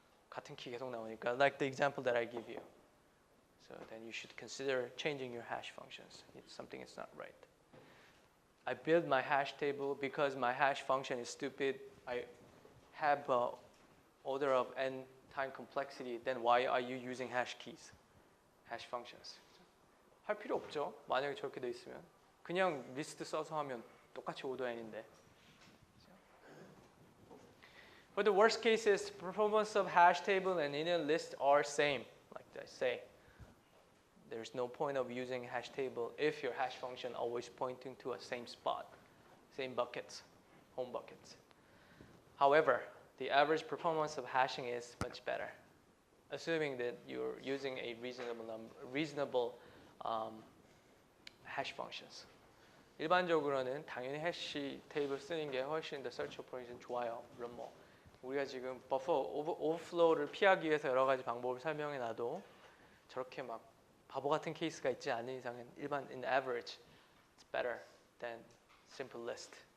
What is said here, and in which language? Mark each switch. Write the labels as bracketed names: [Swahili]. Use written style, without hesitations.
[Korean] 같은 키 계속 나오니까, [English] like the example that I give you. So then you should consider changing your hash functions. It's something that's not right. I build my hash table because my hash function is stupid. I have order of n time complexity. Then why are you using hash keys, hash functions? [Korean] 할 필요 없죠. 만약에 저렇게 돼 있으면 그냥 리스트 써서 하면 똑같이 order n인데. [English] For the worst cases, performance of hash table and linear list are same, like I say. There's no point of using hash table if your hash function always pointing to a same spot, same buckets, home buckets. However, the average performance of hashing is much better, assuming that you're using a reasonable hash functions. [Korean] 일반적으로는 당연히 해시 테이블 쓰는 게 훨씬 더 search operation 좋아요. 물론 뭐 우리가 지금 버퍼 오버플로우를 피하기 위해서 여러 가지 방법을 설명해 놔도 저렇게 막 바보 같은 케이스가 있지 않은 이상은 일반 [English] in average it's better than simple list.